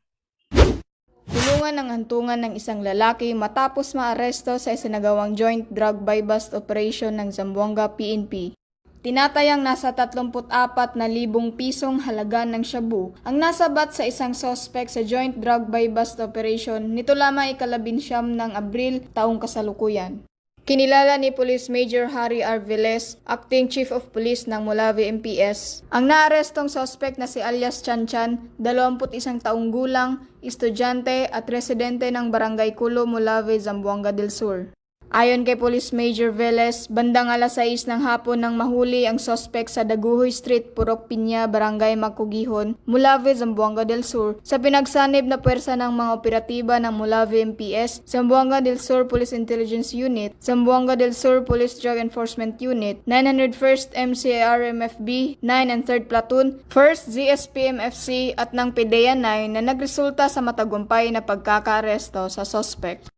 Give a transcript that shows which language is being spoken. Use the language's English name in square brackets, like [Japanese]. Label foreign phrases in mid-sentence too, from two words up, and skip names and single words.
[Filipino] Tulungan ng hantungan ng isang lalaki matapos maaresto sa isinagawang [English] joint drug bypass operation [Filipino] ng Zamboanga PNP. Tinatayang nasa 34,000 pisong halaga ng shabu ang nasabat sa isang suspect sa [English] joint drug bypass operation [Filipino] nito lamang ika-19 ng Abril taong kasalukuyan. Kinilala ni Police Major Harry R. Velez, [English] Acting Chief of Police [Filipino] ng Molave MPS, ang naarestong suspect na si alias Chan Chan, 21 taong gulang, estudyante at residente ng Barangay Culo, Molave, Zamboanga del Sur. Ayon kay Police Major Velez, bandang alas 6 ng hapon nang mahuli ang suspect sa Daguhoy Street, Purok Piña, Barangay Macugihon, Molave, Zamboanga del Sur, sa pinagsanib na puwersa ng mga operatiba ng Molave MPS, Zamboanga del Sur Police Intelligence Unit, Zamboanga del Sur Police Drug Enforcement Unit, 901st MCARMFB, 9 and 3rd Platoon, 1st ZSPMFC at ng PDEA 9 na nagresulta sa matagumpay na pagkakaaresto sa suspect.